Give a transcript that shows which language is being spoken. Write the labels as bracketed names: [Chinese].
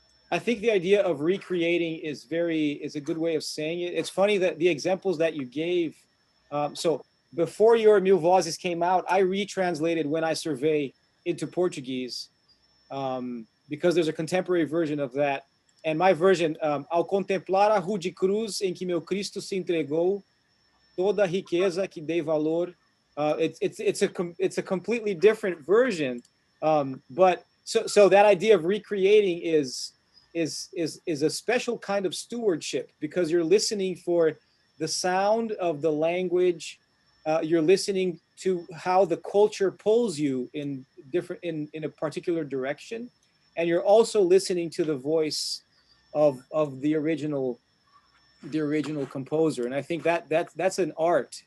[English] I think the idea of recreating is a good way of saying it. It's funny that the examples that you gave, so before your Mil Voces came out, I retranslated When I Survey into Portuguese, because there's a contemporary version of that. And my version, [Portuguese] ao contemplar a rude cruz em que meu Cristo se entregou, toda a riqueza que dei valor. [English] It's a completely different version, but so that idea of recreating is a special kind of stewardship, because you're listening for the sound of the language, you're listening to how the culture pulls you in a particular direction, and you're also listening to the voice of the original composer. And I think that's an art.